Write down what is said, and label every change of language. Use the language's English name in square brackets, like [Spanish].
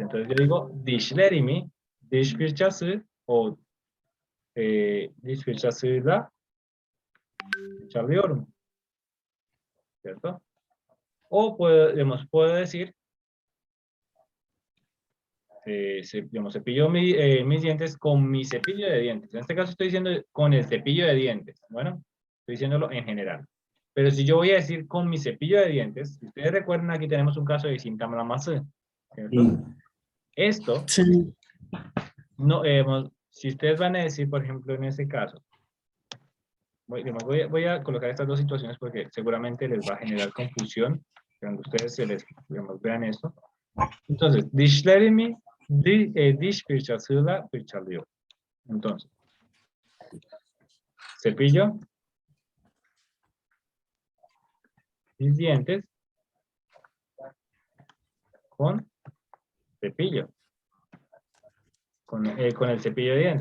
[Spanish] Entonces yo digo [Turkish] dişlerimi, diş fırçası o diş fırçasıyla fırçalıyorum. [Spanish] ¿Cierto? O puedo decir cepillo mis dientes con mi cepillo de dientes. En este caso estoy diciendo con el cepillo de dientes. Bueno, estoy diciéndolo en general. Pero si yo voy a decir con mi cepillo de dientes, si ustedes recuerdan, aquí tenemos un caso de sintamlaması, ¿cierto? Esto, Sí. no, si ustedes van a decir, por ejemplo, en este caso, voy a colocar estas dos situaciones porque seguramente les va a generar confusión cuando ustedes vean esto. [Turkish] Entonces, dişlerimi diş fırçasıyla fırçalıyor. [Spanish] Entonces, cepillo mis dientes con cepillo. Con el cepillo de dientes.